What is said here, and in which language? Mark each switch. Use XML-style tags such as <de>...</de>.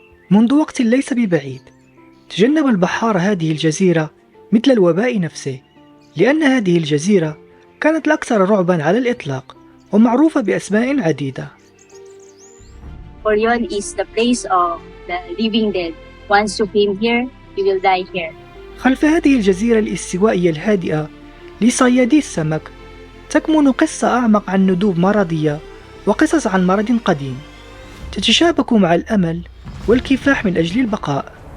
<ar>منذ وقت ليس ببعيد تجنب البحار هذه الجزيرة مثل الوباء نفسه، لأن هذه الجزيرة كانت الأكثر رعبا على الإطلاق ومعروفة بأسماء عديدة.</ar> <en>Orion is the place of the living dead. Once you came here, you will die here.</en> <ar>خلف هذه الجزيرة الاستوائية الهادئة لصيادي السمك تكمن قصة أعمق عن ندوب مرضية وقصص عن مرض قديم تتشابك مع الأمل والكفاح من أجل البقاء.</ar>